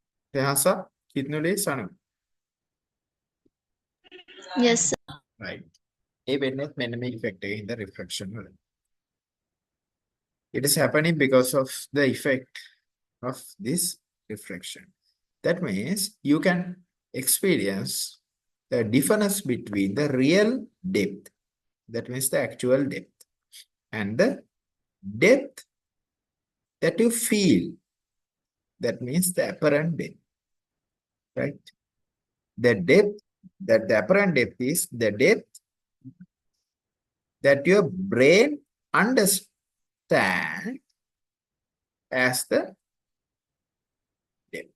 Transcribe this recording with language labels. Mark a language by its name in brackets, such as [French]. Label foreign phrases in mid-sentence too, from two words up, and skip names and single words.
[English] यहाँ सा कितने लिए सन Yes, sir. right [Sinhala] ඒ වෙන්නේ මෙන්න මේ effect එකේ හින්දා refraction වල [English] it is happening because of the effect of this refraction that means you can experience the difference between the real depth that means the actual depth and the depth that you feel that means the apparent depth right the depth that the apparent depth is the depth that your brain understand as the depth.